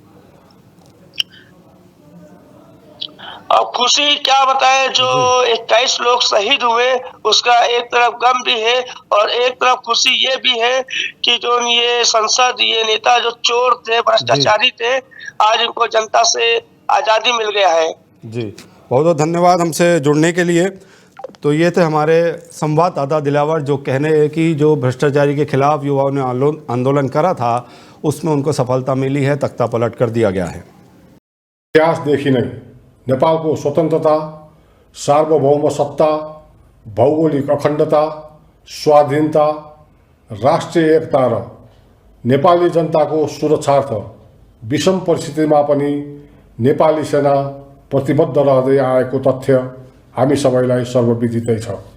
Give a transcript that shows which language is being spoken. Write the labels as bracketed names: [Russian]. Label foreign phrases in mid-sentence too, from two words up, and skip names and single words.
[Hindi] अब खुशी क्या बताएं, जो 21 लोग शहीद हुए उसका एक तरफ गम भी है और एक तरफ खुशी ये भी है कि जो ये संसद, ये नेता जो चोर थे, भ्रष्टाचारी थे, आज इनको जनता से आज़ादी मिल गया है। जी, बहुत बहुत धन्यवाद हमसे जुड़ने के लिए। तो ये थे हमारे संवाददाता दिलावर, जो कहने हैं कि जो भ्रष्टाचारी के खिलाफ युवाओं ने आंदोलन करा था उसमें उनको सफलता मिली है, तख्ता पलट कर दिया गया है। इतिहास देखी नहीं, [Nepali] नेपालको स्वतन्त्रता, सार्वभौम सत्ता, भौगोलिक अखण्डता, स्वाधीनता, राष्ट्रिय एकता र नेपाली जनताको सुरक्षार्थ विषम परिस्थितिमा पनि नेपाली सेना प्रतिबद्ध रहँदै आएको तथ्य हामी सबैलाई सर्वविदितै छ।